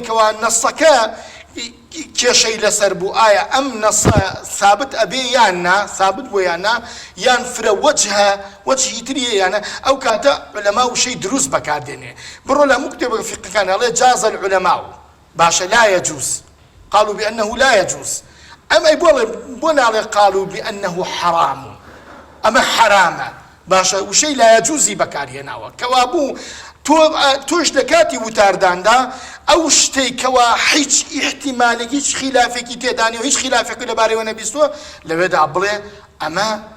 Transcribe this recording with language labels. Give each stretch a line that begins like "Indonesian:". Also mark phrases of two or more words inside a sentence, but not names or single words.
Central Kurdish: کەوا نەسەکە کێشەی لەسەر بوو ئایا ئەم نەسە ثابت ئەبێ یان نا ثابت بۆ یان نا یان فرە وەجهی تریە یانە ئەو کاتە عولەما وشەی دروست بەکاردێنێ بڕۆ لە هەموو کتێبە فقهەکان ئەڵێ
Arabic: جاز العولەما
Central Kurdish: باشە
Arabic: لا يجوز قالوا بأنه لا يجوز
Central Kurdish: ئەمە بۆ ناڵێ
Arabic: قالوا بأنه حرام
Central Kurdish: ئەمە حرامە باشە وشەی
Arabic: لا يجوزی
Central Kurdish: بەکارهێناوە کەوا بوو تۆش لە کاتی وتارداندا ئەو شتەی کەوا هیچ ئیحتیمالێکی هیچ خلافێکی تێدانی و هیچ خلافێکی لەبارەوە نەبیستووە لەوێدا بڵێ ئەمە